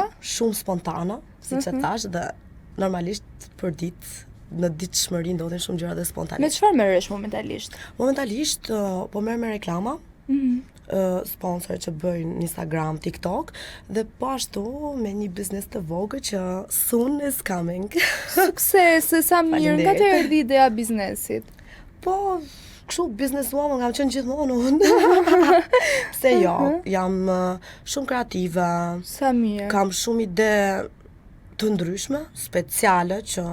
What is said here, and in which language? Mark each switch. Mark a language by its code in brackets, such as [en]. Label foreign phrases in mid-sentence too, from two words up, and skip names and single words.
[sq] Jam shumë spontane, siç e thash, dhe normalisht për ditë në ditëshmëri ndodhin shumë gjëra të spontane. Me çfarë merresh momentalisht? Momentalisht po merr me reklama. Sponsor që bëjnë në Instagram, TikTok dhe po ashtu me një biznes të vogël që [en] soon is coming. [sq] Sukses, sa mirë. Nga të erdhi ideja biznesit? Po, kështu businesswoman kam qenë gjithmonë unë. Se jo, jam shumë kreative. Sa mirë. Kam shumë ide të ndryshme, speciale që